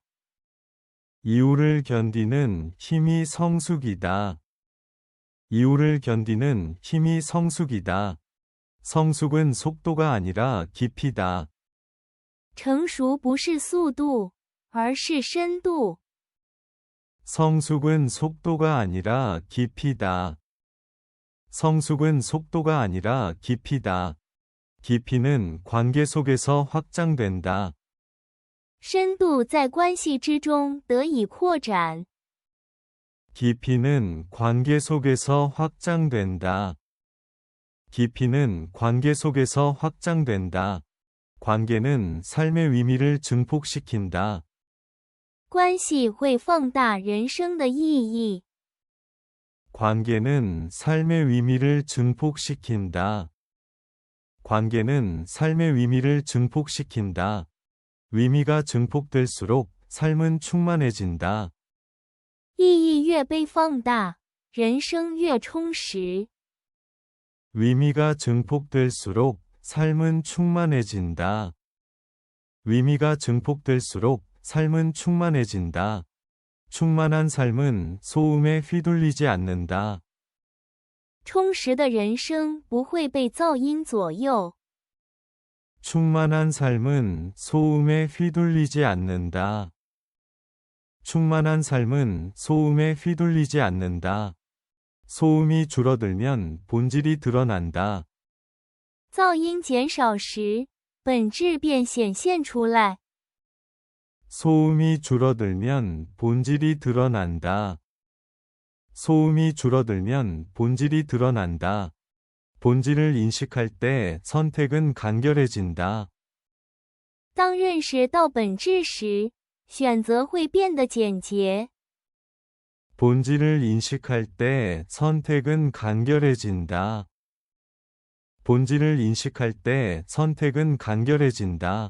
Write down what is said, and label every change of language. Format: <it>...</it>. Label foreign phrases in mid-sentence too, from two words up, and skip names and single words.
<ko>이후를 견디는 힘이 성숙이다. 이후를 견디는 힘이 성숙이다. 성숙은 속도가 아니라 깊이다.</ko> <zh>成熟不是速度，而是深度。</zh> <ko>성숙은 속도가 아니라 깊이다. 성숙은 속도가 아니라 깊이다. 깊이는 관계 속에서 확장된다.</ko> <zh>深度在关系之中得以扩展。</zh> <ko>깊이는 관계 속에서 확장된다. 깊이는 관계 속에서 확장된다. 관계는 삶의 의미를 증폭시킨다.</ko> <zh>关系会放大人生的意义。</zh> <ko>관계는 삶의 의미를 증폭시킨다. 관계는 삶의 의미를 증폭시킨다. 의미가 증폭될수록 삶은 충만해진다.</ko> <zh>意义越被放大，人生越充实。</zh> <ko>의미가 증폭될수록 삶은 충만해진다. 의미가 증폭될수록 삶은 충만해진다. 충만한 삶은 소음에 휘둘리지 않는다.</ko> <zh>充实的人生不会被噪音左右。</zh> <ko>충만한 삶은 소음에 휘둘리지 않는다. 충만한 삶은 소음에 휘둘리지 않는다. 소음이 줄어들면 본질이 드러난다.</ko> <zh>噪音减少时，本质便显现出来。</zh> <ko>소음이 줄어들면 본질이 드러난다. 소음이 줄어들면 본질이 드러난다. 본질을 인식할 때 선택은 간결해진다.</ko> <zh>当认识到本质时，选择会变得简洁。</zh> <ko>본질을 인식할 때 선택은 간결해진다. 본질을 인식할 때 선택은 간결해진다.</ko>